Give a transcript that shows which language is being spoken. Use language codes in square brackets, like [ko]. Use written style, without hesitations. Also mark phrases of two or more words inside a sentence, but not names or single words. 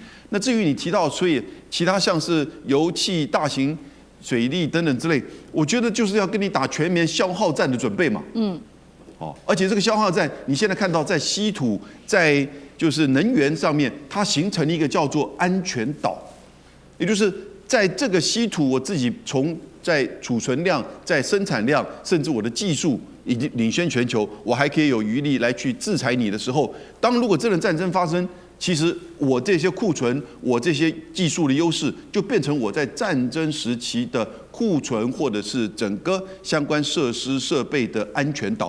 [zh] 那至於你提到，所以其他像是油氣、大型水利等等之類，我覺得就是要跟你打全面消耗戰的準備嘛。而且這個消耗戰，你現在看到在稀土、在就是能源上面，它形成了一個叫做安全島，也就是在這個稀土，我自己在儲存量、在生產量，甚至我的技術已經領先全球，我還可以有餘力來去制裁你的時候，如果真的戰爭發生，其實我這些庫存、我這些技術的優勢，就變成我在戰爭時期的庫存，或者是整個相關設施設備的安全島。